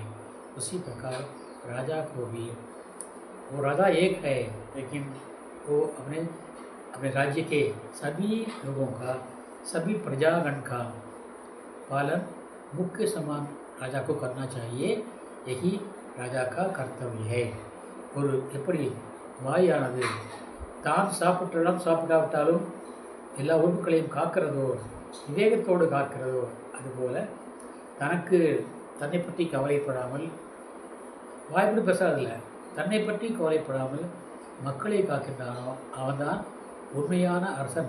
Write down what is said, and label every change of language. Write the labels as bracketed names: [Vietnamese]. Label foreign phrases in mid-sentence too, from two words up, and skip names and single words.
[Hindi] उसी प्रकार राजा को भी, वो राजा एक है लेकिन वो अपने राज्य के सभी लोगों का, सभी प्रजागण का पालन मुख के समान राजा को करना चाहिए। यही राजा का कर्तव्य है। [Tamil] ஒரு எப்படி வாயானது தான் சாப்பிட்டாலும் எல்லா உறுப்புகளையும் காக்கிறதோ, விவேகத்தோடு காக்கிறதோ, அதுபோல் தன்னை பற்றி கவலைப்படாமல், வாய்ப்படி பேசாதில்லை, தன்னை பற்றி கவலைப்படாமல் மக்களை காக்கின்றானோ அவன்தான் உண்மையான அரசன்.